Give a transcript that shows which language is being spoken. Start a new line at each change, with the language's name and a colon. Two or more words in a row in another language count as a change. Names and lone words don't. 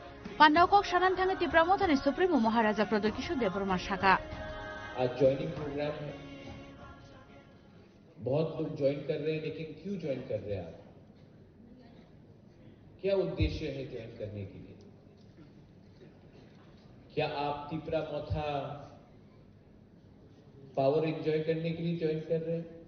Kok Borok: पांडावकक सानान थांगे त्रिपुरा मोथानि सुप्रीमो महाराजा प्रदर किशोर देबबर्मा शाखा
Hindi: आज
English: joining program
Hindi: है, बहुत लोग ज्वाइन कर रहे हैं, लेकिन क्यों ज्वाइन कर रहे हैं आप? क्या उद्देश्य है ज्वाइन करने के लिए? क्या आप त्रिपुरा मोथा
English: power enjoy
Hindi: करने के लिए ज्वाइन कर रहे हैं?